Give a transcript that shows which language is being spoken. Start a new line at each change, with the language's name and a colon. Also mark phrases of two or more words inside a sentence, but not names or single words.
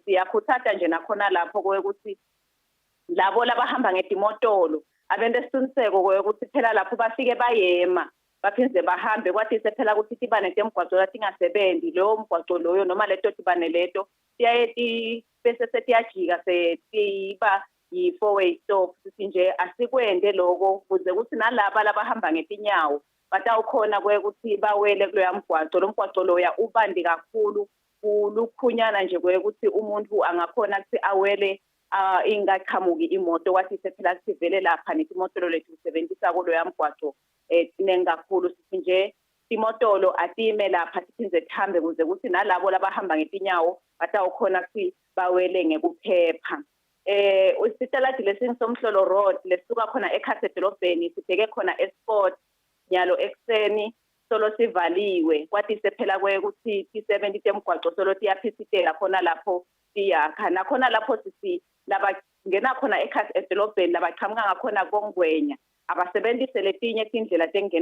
Swati: Siyakhuthaza nje nakhona lapho ukuthi labo labahamba ngetimotolo abende isiqiniseko ukuthi phela lapho bafike bayema baphindze bahambe kwathi sephela ukuthi tibane temgwaqo latingasebenzi loyo mgwaqo loyo noma leto tibane leto siyaye bese setiyajika setiba yi-4-way stop sithi nje asikwende lokho kuze ukuthi nalaba labahamba ngetinyawo batawukhona ukuthi bawele kuloya mgwaqo. Lo mgwaqo loya ubandi kakhulu kulukhunyana nje ukuthi umuntu angakhona ukuthi awele ingaqhamuki imoto wathi sephela sivele lapha netimotolo lethu sisebenzisa kuloya mgwaqo tinengi kakhulu sithi nje imotolo atime lapha siphindze sihambe kuze ukuthi nalabo labahamba ngetinyawo batawukhona ukuthi bawele ngekuphepha. Isiteladi lesingisomhlolo road lesuka khona ekhaya edolobheni sibheke khona esport nyalo ekseni solo sivaliwe kwathi sephela ukuthi i-70 temgwaqo solo tiyaphithitela khona lapho siyakha nakhona lapho sisi labangena khona ekhasi edolobheni labaqhamuka ngakhona kongwenya abasebenzise letinye tindlela tengena